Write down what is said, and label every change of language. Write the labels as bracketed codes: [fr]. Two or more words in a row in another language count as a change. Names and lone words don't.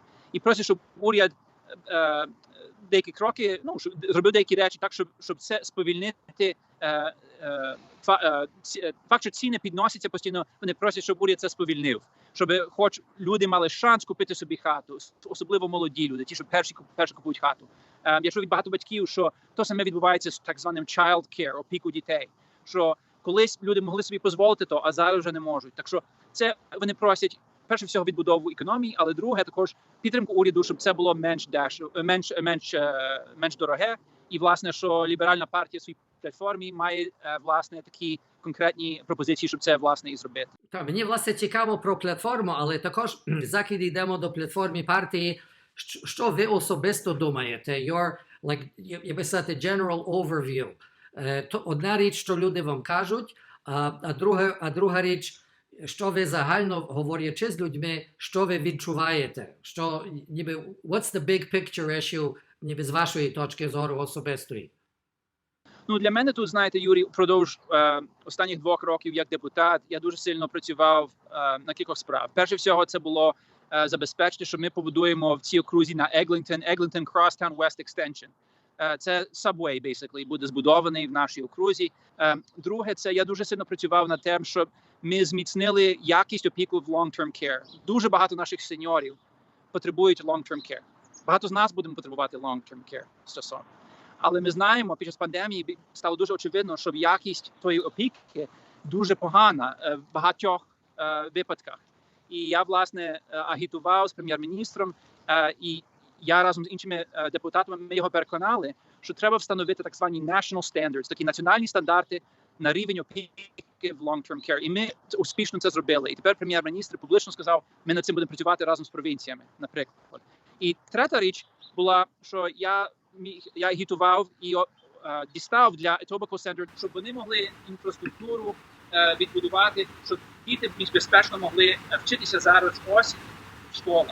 [uk] І просять, щоб уряд деякі кроки, зробив деякі речі так, щоб це сповільнити. Факт, що ціни підносяться постійно, вони просять, щоб уряд це сповільнив. Щоб хоч люди мали шанс купити собі хату, особливо молоді люди, ті, що перші купують хату. Я чув від багато батьків, що то саме відбувається з так званим [en] child care, [uk] опіку дітей. Що колись люди могли собі дозволити то, а зараз вже не можуть. Так що це вони просять, перше всього, відбудову економії, але друге, також підтримку уряду, щоб це було менш дороге. І, власне, що ліберальна партія в своїй платформі має, власне, такі конкретні пропозиції, щоб це, власне, і зробити. Так, мені, власне, цікаво про платформу, але також, заки йдемо до платформи партії, що ви особисто думаєте? [en] Your, like, [uk] я би сказати, [en] general overview. [uk] То одна річ, що люди вам кажуть, а друга річ, що ви загально говорячи з людьми, що ви відчуваєте? Що, ніби, [en] what's the big picture issue, [uk] ніби з вашої точки зору особистої? Ну, для мене тут, знаєте, Юрій, впродовж останніх 2 років як депутат, я дуже сильно працював на кількох справ. Перше всього, це було забезпечити, що ми побудуємо в цій окрузі на Eglinton Crosstown West Extension. Це [en] subway, basically, [uk] буде збудований в нашій окрузі. Друге, це я дуже сильно працював над тим, щоб ми зміцнили якість опіки в [en] long-term care. [uk] Дуже багато наших сеньорів потребують [en] long-term care. [uk] Багато з нас будемо потребувати [en] long-term care [uk] стосовно. Але ми знаємо, під час пандемії стало дуже очевидно, що якість тої опіки дуже погана в багатьох випадках. І я, власне, агітував з прем'єр-міністром, і я разом з іншими депутатами, ми його переконали, що треба встановити так звані [en] national standards, [uk] такі національні стандарти на рівень опіки в [en] long-term care. [uk] І ми успішно це зробили. І тепер прем'єр-міністр публічно сказав, ми над цим будемо працювати разом з провінціями, наприклад. І третя річ була, що я агітував і дістав для Etobicoke Center, щоб вони могли інфраструктуру відбудувати, щоб діти більш безпечно могли вчитися зараз ось в школах.